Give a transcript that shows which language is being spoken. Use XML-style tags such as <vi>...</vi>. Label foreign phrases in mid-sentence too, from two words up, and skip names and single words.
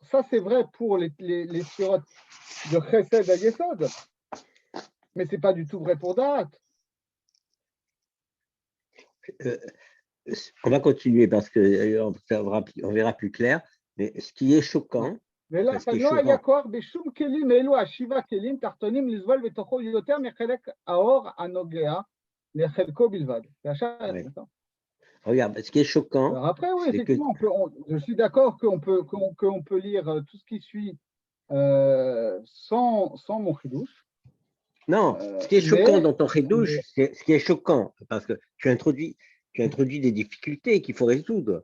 <fr>Ça, c'est vrai pour les sphirotes de Chesed à Yesod, mais ce n'est pas du tout vrai pour Da'at. On va continuer parce qu'on on verra plus clair. Mais ce qui est choquant,</fr> <he>ולא היה כוח בשום כלים אלו השבעה כלים תחתונים לסבול בתוכו יותר מחלק האור הנוגע לחלקו בלבד.</he> <fr>Regarde, ce qui est choquant. Alors après, oui, effectivement, je suis d'accord qu'on peut lire tout ce qui suit sans mon chidouche. Non, ce qui est choquant dans ton chidouche, ce qui est choquant, parce que tu introduis des difficultés qu'il faut résoudre.</fr>